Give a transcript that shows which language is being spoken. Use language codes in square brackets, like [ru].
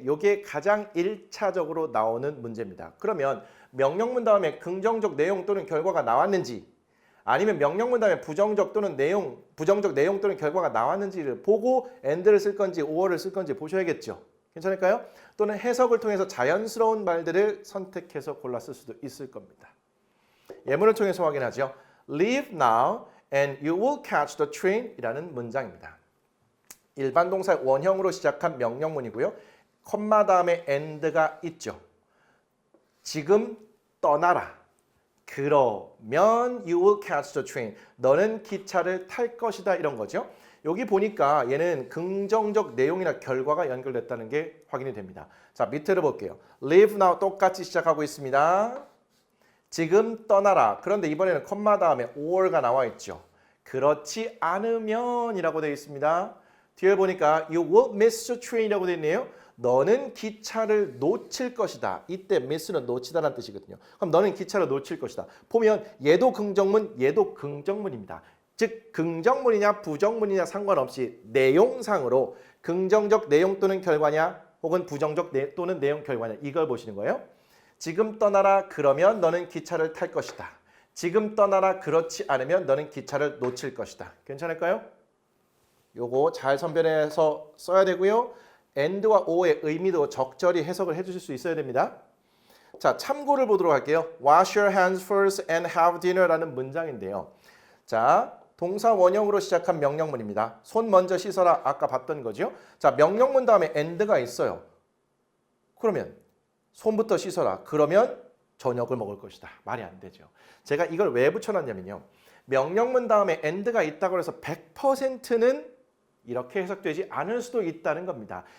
[ko] 이게 가장 1차적으로 나오는 문제입니다. 그러면 명령문 다음에 긍정적 내용 또는 결과가 나왔는지 아니면 명령문 다음에 부정적 내용 또는 결과가 나왔는지를 보고 and를 쓸 건지 or를 쓸 건지 보셔야겠죠. 괜찮을까요? 또는 해석을 통해서 자연스러운 말들을 선택해서 골라 쓸 수도 있을 겁니다. 예문을 통해서 확인하죠. [en] Leave now and you will catch the train [ko] 이라는 문장입니다. 일반 동사 원형으로 시작한 명령문이고요. 콤마 다음에 and가 있죠. 지금 떠나라. 그러면 [en] you will catch the train. [ko] 너는 기차를 탈 것이다 이런 거죠. 여기 보니까 얘는 긍정적 내용이나 결과가 연결됐다는 게 확인이 됩니다. 자, 밑으로 볼게요. [en] Leave now [ko] 똑같이 시작하고 있습니다. 지금 떠나라. 그런데 이번에는 콤마 다음에 or가 나와 있죠. 그렇지 않으면이라고 되어 있습니다. 뒤에 보니까 [en] you will miss the train [ko] 이라고 되어 있네요. 너는 기차를 놓칠 것이다. 이때 miss는 놓치다라는 뜻이거든요. 그럼 너는 기차를 놓칠 것이다. 보면 얘도 긍정문, 얘도 긍정문입니다. 즉 긍정문이냐 부정문이냐 상관없이 내용상으로 긍정적 내용 또는 결과냐 혹은 부정적 또는 내용 결과냐 이걸 보시는 거예요. 지금 떠나라 그러면 너는 기차를 탈 것이다. 지금 떠나라 그렇지 않으면 너는 기차를 놓칠 것이다. 괜찮을까요? 요거 잘 선별해서 써야 되고요. and와 or의 의미도 적절히 해석을 해주실 수 있어야 됩니다. 자, 참고를 보도록 할게요. [en] Wash your hands first and have dinner라는 [ko] 문장인데요. 자, 동사 원형으로 시작한 명령문입니다. 손 먼저 씻어라. 아까 봤던 거죠. 자, 명령문 다음에 and가 있어요. 그러면 손부터 씻어라. 그러면 저녁을 먹을 것이다. 말이 안 되죠. 제가 이걸 왜 붙여놨냐면요. 명령문 다음에 and가 있다고 해서 100%는 이렇게 해석되지 않을 수도 있다는 겁니다.